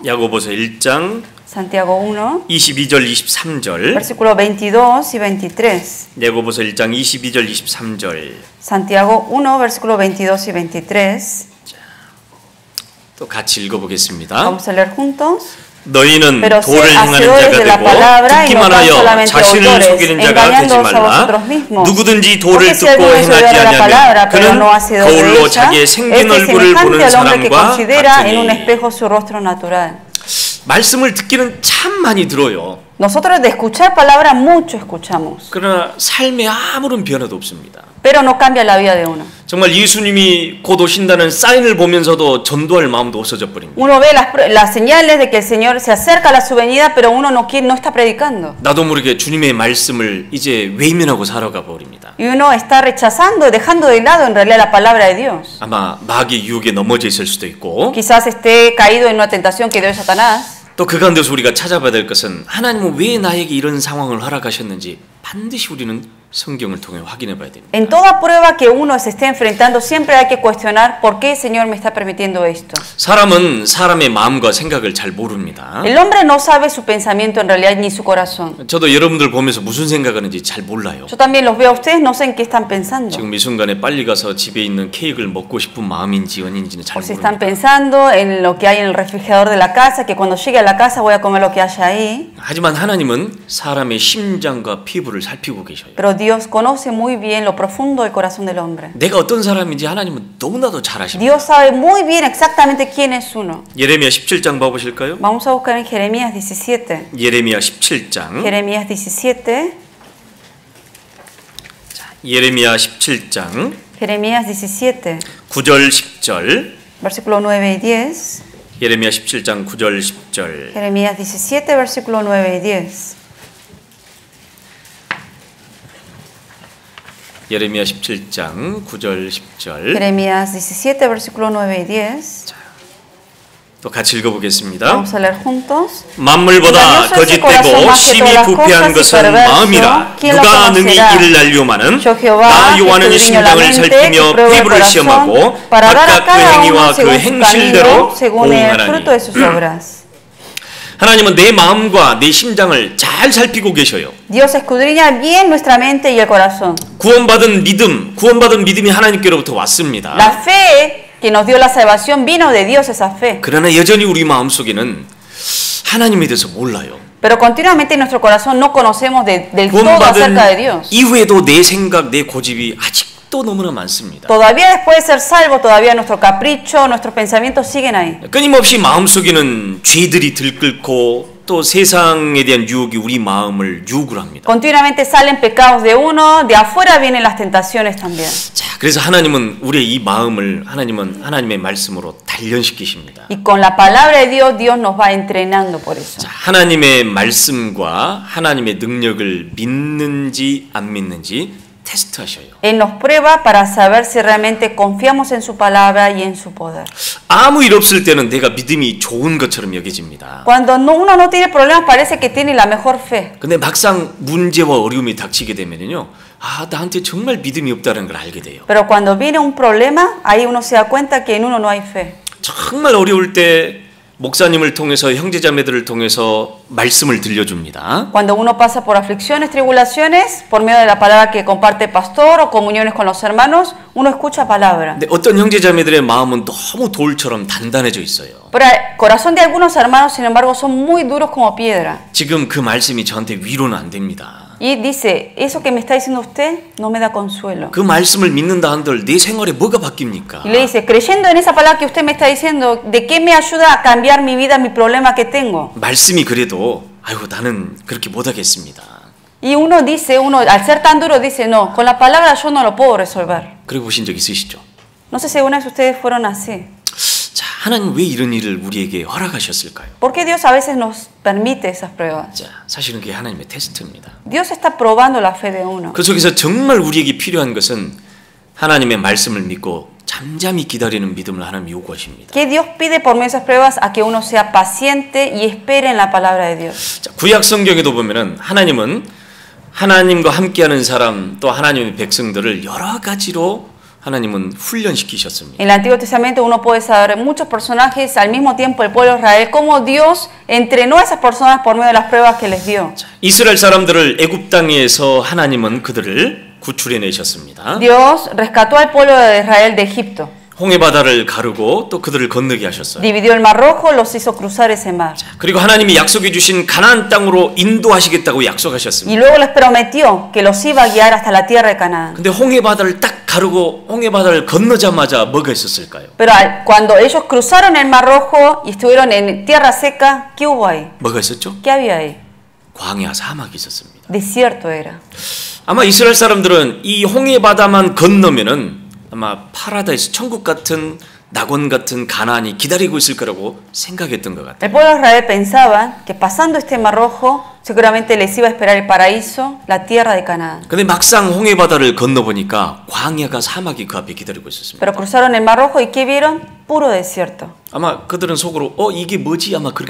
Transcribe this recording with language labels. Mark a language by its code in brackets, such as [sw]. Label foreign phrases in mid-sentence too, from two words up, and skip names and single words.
[ko] 야고보서 1장 [es] Santiago 1, [ko] 22절 23절. [es] versículos 22 y 23. [ko] 야고보서 1장 22절 23절. [es] Santiago 1, versículos 22 y 23. [ko] 또 같이 읽어보겠습니다. [es] Vamos a leer juntos. [ko] 너희는 [es] Pero [ko] 도를 [es] sed [ko] 행하는 [es] hacedores [ko] 자가 [es] de la [ko] 되고 [es] palabra y no [ko] 듣기만 [es] tan [ko] 하여 [es] solamente [ko] 자신을 [es] oidores, [ko] 속이는 자가 되지 [es] engañándoos a [ko] 말라. [es] vosotros mismos. [ko] 누구든지 도를 [es] Porque si [ko] 듣고 [es] alguno es [ko] 행하지 [es] oidor de la palabra, [ko] 아니하면 [es] pero [ko] 그는 [es] no hacedor de [ko] 거울로 [es] ella, [ko] 자기의 [es] este [ko] 생긴 [es] es [ko] 얼굴을 [es] semejante [ko] 보는 [es] al hombre que [ko] 사람과 [es] considera en un [ko] 같으니. [es] espejo su rostro natural. [ko] 말씀을 듣기는 참 많이 들어요. [es] Nosotros de escuchar palabra mucho escuchamos, [ko] 그러나 삶에 아무런 변화도 없습니다. [es] pero no cambia la vida de uno. [ko] 정말 예수님이 곧 오신다는 사인을 보면서도 전도할 마음도 없어져 버립니다. [es] Uno ve las señales de que el Señor se acerca a su venida, pero uno no está predicando. [ko] 나도 모르게 주님의 말씀을 이제 외면하고 살아가 버립니다. [es] Y uno está rechazando, dejando de lado en realidad la palabra de Dios. [ko] 아마 마귀의 유혹에 넘어져 있을 수도 있고 [es] Quizás esté caído en una tentación que dio Satanás. [ko] 또 그 가운데서 우리가 찾아봐야 될 것은 하나님은 왜 나에게 이런 상황을 허락하셨는지 반드시 우리는 성경을 통해 확인해 봐야 됩니다. [es] En toda prueba que uno se esté enfrentando, siempre hay que cuestionar por qué el Señor me está permitiendo esto. [ko] 사람은 사람의 마음과 생각을 잘 모릅니다. [es] El hombre no sabe su pensamiento en realidad ni su corazón. [ko] 저도 여러분들 보면서 무슨 생각하는지 잘 몰라요. [es] Yo también los veo a ustedes, no sé en qué están pensando. [ko] 지금 이 순간에 빨리 가서 집에 있는 케이크를 먹고 싶은 마음인지 아닌지는 잘 [es] O si están [ko] 모릅니다. [es] pensando en lo que hay en el refrigerador de la casa, que cuando llegue a la casa voy a comer lo que haya ahí. [ko] 하지만 하나님은 사람의 심장과 피부를 살피고 계셔요. [es] Pero Dios conoce muy bien lo profundo del corazón del hombre. [ko] 내가 어떤 사람인지 하나님은 너무나도 잘 아십니다. [es] Dios sabe muy bien exactamente quién es uno. [ko] 예레미야 17장 봐보실까요? [es] Vamos a buscar en Jeremías 17. [ko] 예레미야 17장. [es] Jeremías 17. [ko] 예레미야 17장 [es] Jeremías 17. [ko] 9절 10절. [es] Versículo 9 y 10. [ko] 예레미야 17장 9절 10절. [es] Jeremías 17, versículo 9 y 10. [ko] 예레미야 17장 9절 10절. [es] Jeremías 17, versículo 9 y 10. [ko] 또 같이 읽어보겠습니다. [es] Vamos a leer juntos. [ko] 만물보다 거짓되고 심히 부패한 것은 마음이라. 누가 능히 이를 알려마는 나 여호와는 심장을 살피며 피부를 시험하고 각각 그 행위와 그 행실대로 보응하나니. 하나님은 내 마음과 내 심장을 잘 살피고 계셔요. [es] Dios escudriña bien nuestra mente y el corazón. [ko] 구원받은 믿음이 하나님께로부터 왔습니다. [es] La fe que nos dio la salvación vino de Dios, esa fe. [ko] 그러나 여전히 우리 마음속에는 하나님에 대해서 몰라요. [es] Pero continuamente en nuestro corazón no conocemos del todo acerca de Dios. [ko] 이후에도 내 생각, 내 고집이 아직도 너무나 많습니다. [es] Todavía después de ser salvo, todavía nuestro capricho, nuestros pensamientos siguen ahí. [ko] 끊임없이 마음속에는 죄들이 들끓고 또 세상에 대한 유혹이 우리 마음을 유혹을 합니다. [es] Continuamente salen pecados de uno, de afuera vienen las tentaciones también. [ko] 자, 그래서 하나님은 우리의 이 마음을 하나님의 말씀으로 단련시키십니다. [es] Y con la palabra de Dios, Dios nos va entrenando por eso. [ko] 자, 하나님의 말씀과 하나님의 능력을 믿는지 안 믿는지 테스트하셔요. [es] Él nos prueba para saber si realmente confiamos en su palabra y en su poder. [ko] 아무 일 없을 때는 내가 믿음이 좋은 것처럼 여겨집니다. [es] Cuando uno no tiene problemas, parece que tiene la mejor fe. [ko] 근데 막상 문제와 어려움이 닥치게 되면요, 나한테 정말 믿음이 없다는 걸 알게 돼요. [es] Pero cuando viene un problema, ahí uno se da cuenta que en uno no hay fe. [ko] 정말 어려울 때 목사님을 통해서 형제자매들을 통해서 말씀을 들려줍니다. [es] Cuando uno pasa por aflicciones, tribulaciones, por medio de la palabra que comparte el pastor o comuniones con los hermanos, uno escucha palabra. [ko] 근데 어떤 형제자매들의 마음은 너무 돌처럼 단단해져 있어요. [es] Pero el corazón de algunos hermanos, sin embargo, son muy duros como piedra. [ko] 지금 그 말씀이 저한테 위로는 안 됩니다. [es] Y dice, eso que me está diciendo usted no me da consuelo. [ko] 그 말씀을 믿는다 한들 내 생활에 뭐가 바뀝니까? [es] Y le dice, creyendo en esa palabra que usted me está diciendo, ¿de qué me ayuda a cambiar mi vida, mi problema que tengo? [ko] 말씀이 그래도 아이고 나는 그렇게 못하겠습니다. [es] Y uno dice, al ser tan duro, dice, no, con la palabra yo no lo puedo resolver. [ko] 그래 보신 적 있으시죠? [es] No sé si alguna vez ustedes fueron así. [ko] 자, 하나님 왜 이런 일을 우리에게 허락하셨을까요? [es] ¿Por qué Dios a veces nos permite esas pruebas? [ko] 자, 사실은 그게 하나님의 테스트입니다. [es] Dios está probando la fe de uno. [ko] 그 속에서 정말 우리에게 필요한 것은 하나님의 말씀을 믿고 잠잠히 기다리는 믿음을 하나님 요구하십니다. [es] Que Dios pide por medio de esas pruebas a que uno sea paciente y espere en la palabra de Dios. [ko] 자, 구약 성경에도 보면은 하나님은 하나님과 함께하는 사람 또 하나님의 백성들을 여러 가지로 하나님은 훈련시키셨습니다. [es] En el Antiguo Testamento uno puede saber muchos personajes al mismo tiempo el pueblo de Israel cómo Dios entrenó a esas personas por medio de las pruebas que les dio. [ko] 자, 이스라엘 사람들을 애굽 땅에서 하나님은 그들을 구출해 내셨습니다. [es] Dios rescató al pueblo de Israel de Egipto. [ko] 홍해 바다를 가르고 또 그들을 건너게 하셨어요. [es] Dividió el mar rojo, los hizo cruzar ese mar. [ko] 그리고 하나님이 약속해 주신 가나안 땅으로 인도하시겠다고 약속하셨습니다. [es] Y luego les prometió que los iba a guiar hasta la tierra de Canaán. [ko] 근데 홍해 바다를 딱 가르고 홍해 바다를 건너자마자 뭐가 있었을까요? [es] Pero cuando ellos cruzaron el mar rojo y estuvieron en tierra seca, ¿qué hubo ahí? [ko] 뭐가 있었죠? [es] ¿Qué había ahí? [ko] 광야 사막이 있었습니다. [es] Desierto era. [ko] 아마 이스라엘 사람들은 이 홍해 바다만 건너면은 아마 파라다이스 천국 같은 낙원 같은 가나안이 기다리고 있을 거라고 생각했던 것 같아요. [es] El pueblo de Israel pensaba que pasando este mar rojo seguramente les iba a esperar el paraíso, la tierra de Canaán. [ko] 근데 막상 홍해 바다를 건너 보니까 광야가 사막이 그 앞에 기다리고 있었습니다. [es] Pero cruzaron el mar rojo y ¿qué vieron? Puro desierto. [ko] 아마 그들은 속으로 이게 뭐지? 아마 그렇게